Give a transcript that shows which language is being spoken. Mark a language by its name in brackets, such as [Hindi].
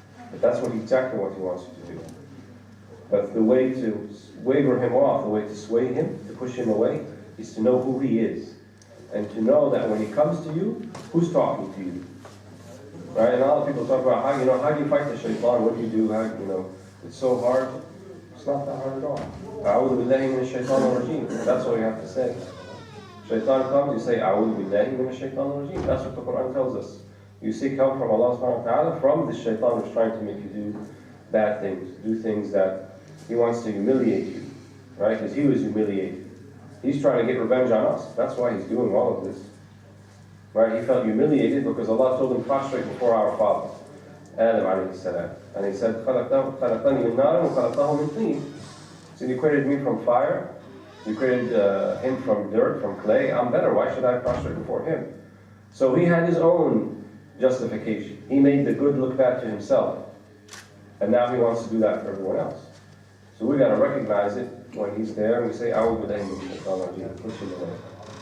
[English] But that's exactly what he wants you to do. But the way to waver him off, the way to sway him, to push him away, is to know who he is. And to know that when he comes to you, who's talking to you. Right? And a lot of people talk about how do you fight the shaitan? What do you do? It's so hard. It's not that hard at all. [Arabic] أعوذ بالله من الشيطان الرجيم. [English] That's all you have to say. Shaitan comes, you say [Arabic] أعوذ بالله من الشيطان الرجيم. [English] That's what the Quran tells us. You seek help from Allah subhanahu wa ta'ala from the shaitan who's trying to make you do bad things, do things that He wants to humiliate you, right? Because he was humiliated. He's trying to get revenge on us. That's why he's doing all of this. Right? He felt humiliated because Allah told him, prostrate before our father, Adam alayhi salam. And he said, [Arabic] خَلَقْتَنِي مِنْ نَارٍ وَخَلَقْتَهُ مِنْ طِينٍ. [English] So you created me from fire, you created him from dirt, from clay. I'm better. Why should I prostrate before him? So he had his own justification. He made the good look bad to himself. And now he wants to do that for everyone else. So we got to recognize it when he's there and we say, [Arabic] أعوذ بالله من الشيطان الرجيم, [English] push him away.